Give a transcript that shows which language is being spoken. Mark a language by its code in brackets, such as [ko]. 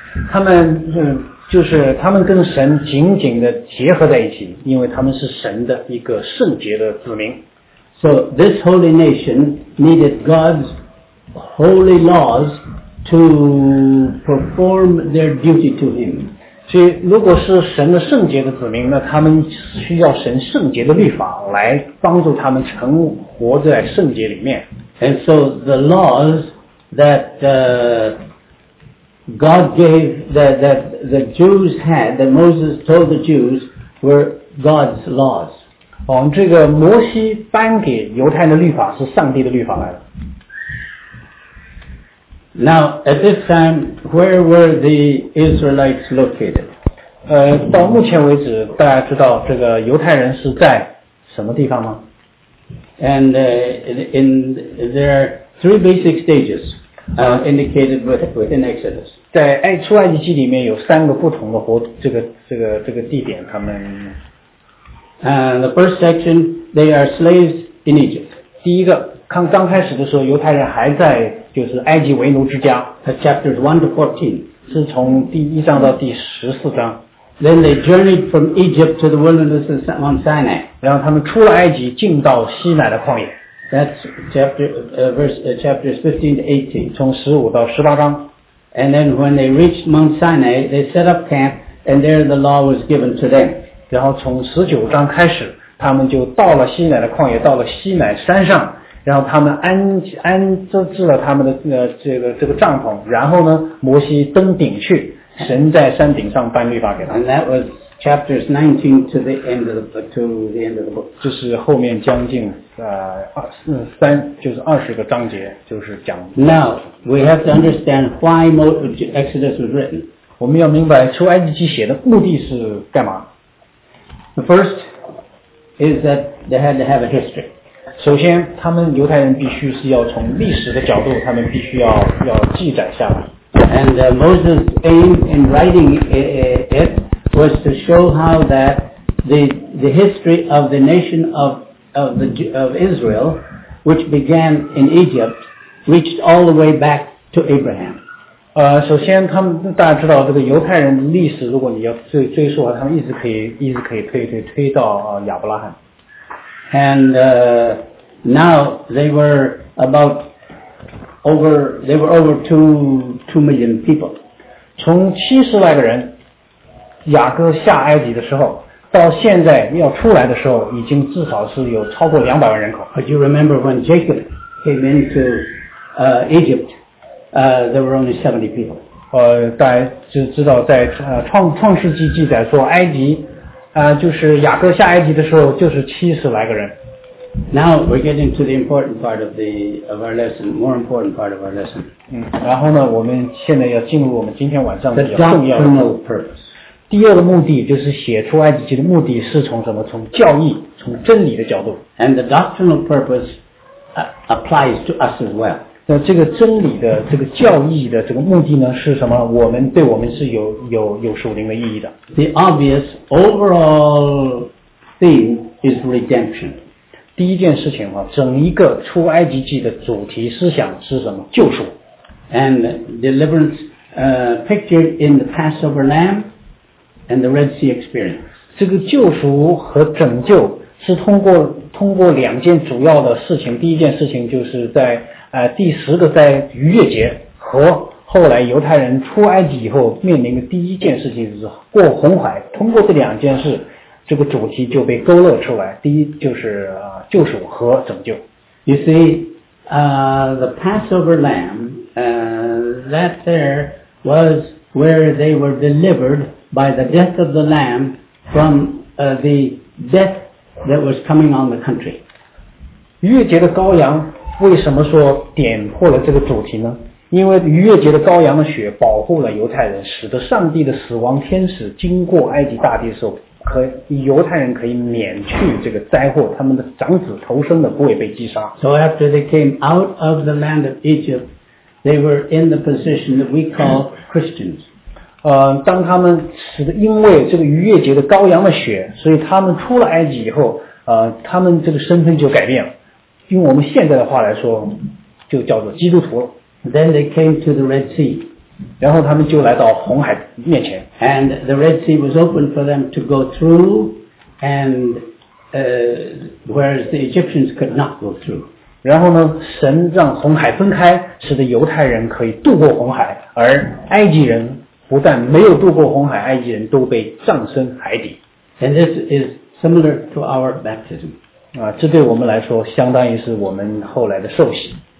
[zh] 他们就是他们跟神紧紧的结合在一起，因为他们是神的一个圣洁的子民。 [en] So this holy nation needed God's holy laws to perform their duty to Him. [zh] 所以如果是神的圣洁的子民，那他们需要神圣洁的律法来帮助他们成活在圣洁里面。 [en] And so the laws that God gave that the Jews had, that Moses told the Jews, were God's laws. [zh] 这个摩西颁给犹太的律法是上帝的律法来的。 [en] Now, at this time, where were the Israelites located? [zh] 到目前为止，大家知道这个犹太人是在什么地方吗？ [en] And in there are three basic stages indicated within Exodus. [zh] 在出埃及记里面有三个不同的这个地点，他们。 [en] The first section, they are slaves in Egypt. [zh] 第一个。刚开始的时候犹太人还在就是埃及为奴之家。 [en] Chapters 1 to 14 [zh] 是从第一章到第十四章。 [en] Then they journeyed from Egypt to the wilderness of Mount Sinai. [zh] 然后他们出了埃及进到西乃的旷野。 [en] That's chapters 15 to 18 [zh] 从十五到十八章。 [en] And then when they reached Mount Sinai, they set up camp and there the law was given to them. [zh] 然后从十九章开始他们就到了西乃的旷野，到了西乃山上，然后他们安置了他们的这个帐篷，然后呢摩西登顶去，神在山顶上颁律法给他。 [en] And that was chapters 19 to the end of the book. [zh] 就是后面将近三就是二十个章节就是讲。 [en] Now, we have to understand why Exodus was written. [zh] 我们要明白出埃及记写的目的是干嘛。 [en] The first is that they had to have a history. [zh] 首先他们犹太人必须是要从历史的角度他们必须 要记载下来。 [en] And Moses' aim in writing it was to show how that the history of the nation of Israel, which began in Egypt, reached all the way back to Abraham. [zh] 首先他们大家知道这个犹太人的历史，如果你要追溯他们一直可以推到亚伯拉罕。 [en] And now they were over two million people. [zh] 从七十来个人雅各下埃及的时候到现在要出来的时候已经至少是有超过200万人口。 [en] But you remember when Jacob came into Egypt, there were only 70 people. [zh] 大家就知道在创世纪记载说埃及就是雅各下埃及的时候就是70来个人。 [en] Now we're getting to the important part of our lesson, more important part of our lesson. [zh] 然后呢我们现在要进入我们今天晚上比较重要的 [en] The doctrinal purpose. [zh] 第二个目的就是写出埃及记的目的是从什么从教义从真理的角度。 [en] And the doctrinal purpose applies to us as well. [zh] 那这个真理的这个教义的这个目的呢是什么我们对我们是有属灵的意义的。 [en] The obvious overall theme is redemption. [zh] 第一件事情啊整一个出埃及记的主题思想是什么救赎。 [en] And deliverance, pictured in the Passover lamb and the Red Sea experience. [zh] 这个救赎和拯救是通过两件主要的事情第一件事情就是在第十个在逾越节和后来犹太人出埃及以后面临的第一件事情是过红海通过这两件事这个主题就被勾勒出来第一就是救赎和拯救 [en] You see,the Passover lamb, that there was where they were delivered by the death of the lamb from the death that was coming on the country. [zh] 逾越节的羔羊为什么说点破了这个主题呢因为逾越节的羔羊的血保护了犹太人使得上帝的死亡天使经过埃及大地的时候可以犹太人可以免去这个灾祸他们的长子投生的不会被击杀 [en] So after they came out of the land of Egypt they were in the position that we call Christians [zh] 当他们使得因为这个逾越节的羔羊的血所以他们出了埃及以后他们这个身份就改变了用我们现在的话来说就叫做基督徒了 [en] Then they came to the Red Sea [zh] 然后他们就来到红海面前 [en] And the Red Sea was open for them to go through and whereas the Egyptians could not go through [zh] 然后呢神让红海分开使得犹太人可以渡过红海而埃及人不但没有渡过红海埃及人都被葬身海底 [en] And this is similar to our baptism [zh] 这对我们来说相当于是我们后来的受洗。